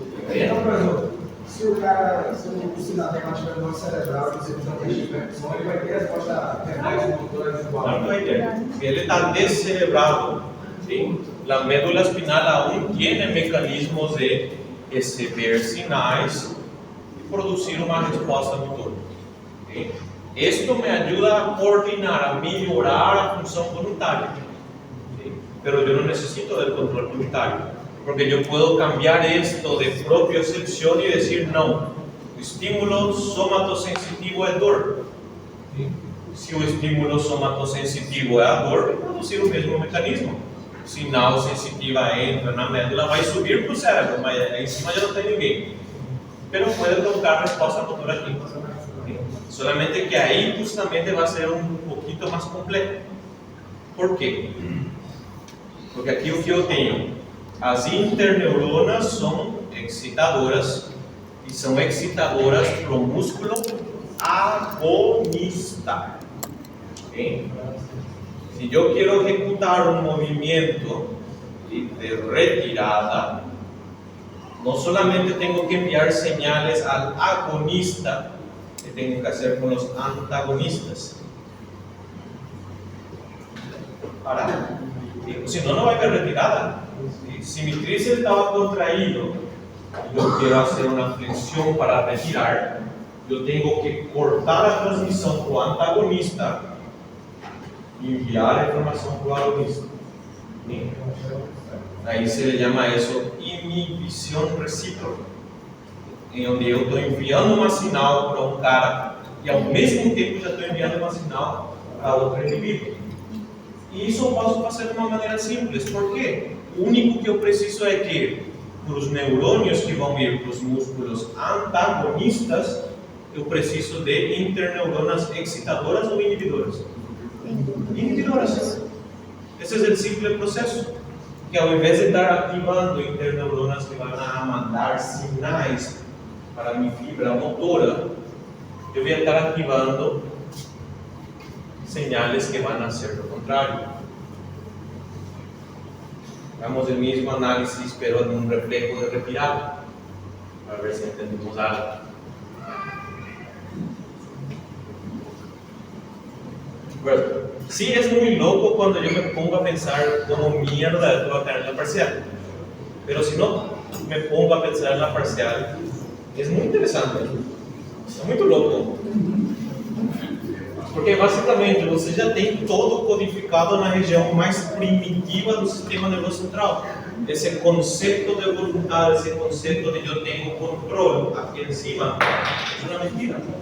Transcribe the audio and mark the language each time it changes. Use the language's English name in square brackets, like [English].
[Portuguese] Então, por exemplo, se o cidadão tiver uma cerebral que executa um teste de percussão, ele vai ter a resposta reflexo motora igual. [Spanish] No hay idea. Si él está descerebrado, ¿sí? La médula espinal aún tiene mecanismos de [Portuguese] receber sinais [Spanish] y producir una respuesta motora. ¿Sí? Esto me ayuda a coordinar, a mejorar la función voluntaria. ¿Sí? Pero yo no necesito del control voluntario, porque yo puedo cambiar esto de propiocepción y decir no, el estímulo somatosensitivo es dor. ¿Sí? [Portuguese] Si o estímulo somatosensitivo é a dor, vai produzir o mesmo mecanismo. Sinal sensitiva entra na médula, vai subir para o cérebro, mas em cima já não tem ninguém. Pero pode provocar resposta motora aqui. Solamente que aí justamente vai ser um pouquinho mais completo. Por quê? Porque aqui o que eu tenho, as interneuronas são excitadoras e são excitadoras para o músculo agonista. [Spanish] ¿Sí? Si yo quiero ejecutar un movimiento de retirada, no solamente tengo que enviar señales al agonista, que tengo que hacer con los antagonistas. Para, si no, no va a haber retirada. Si mi tríceps estaba contraído y yo quiero hacer una flexión para retirar, yo tengo que cortar la transmisión para el antagonista y enviar la información para el agonista. ¿Sí? Ahí se le llama eso inhibición recíproca, en donde yo estoy enviando una señal para un cara y al mismo tiempo ya estoy enviando una señal para otro individuo. Y eso [Portuguese] posso fazer de uma maneira simples. Por quê? O único que eu preciso é que, para os neurônios que vão ir para os músculos antagonistas, eu preciso de interneuronas excitadoras ou inibidoras? Inibidoras. Esse é o simples processo. Que ao invés de estar ativando interneuronas que vão a mandar sinais para minha fibra motora, eu vou estar ativando [Spanish] señales que van a ser lo contrario. Hagamos el mismo análisis, pero en un reflejo de retirada, para ver si entendemos algo. Bueno, sí es muy loco cuando yo me pongo a pensar como mierda esto va a caer en la parcial, pero si no me pongo a pensar en la parcial, es muy interesante, es muy loco. [Portuguese] Porque basicamente você já tem todo codificado na região mais primitiva do sistema nervoso central. Esse conceito de voluntade, esse conceito de eu tenho controle aqui em cima, é uma mentira.